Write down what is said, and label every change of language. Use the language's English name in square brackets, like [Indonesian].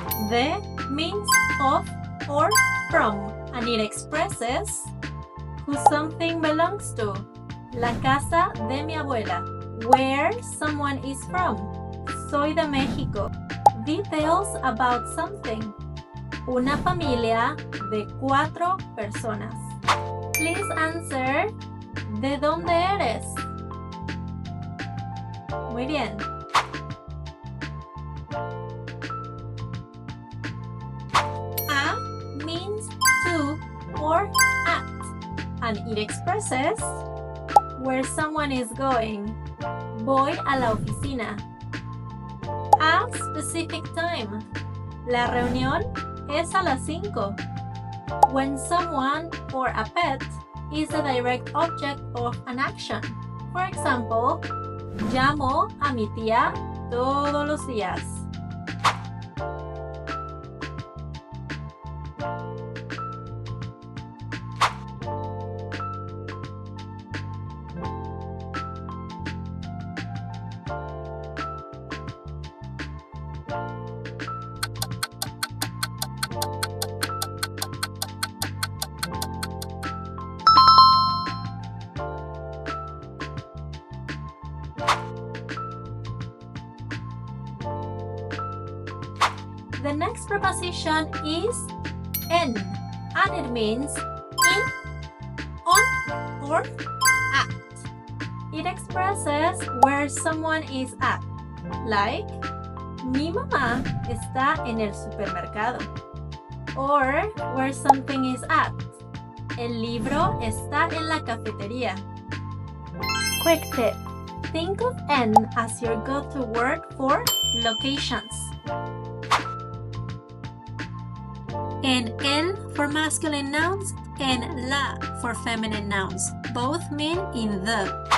[English] De means of or from, and it expresses who something belongs to. [Spanish] La casa de mi abuela, [English] where someone is from. [Spanish] Soy de México. [English] Details about something. [Spanish] Una familia de 4 personas. [English] Please answer, [Spanish] ¿de dónde eres? Muy bien. [English] A means to or at, and it expresses where someone is going. [Spanish] Voy a la oficina. [English] A specific time. [Spanish] La reunión es a las 5. [English] When someone or a pet is the direct object of an action. For example, [Spanish] llamo a mi tía todos los días. [English] The next preposition is en, and it means in, on, or at. It expresses where someone is at, like, [Spanish] mi mamá está en el supermercado, [English] or where something is at. [Spanish] El libro está en la cafetería. [English] Quick tip: think of en as your go-to word for locations. And el for masculine nouns and la for feminine nouns. Both mean in the.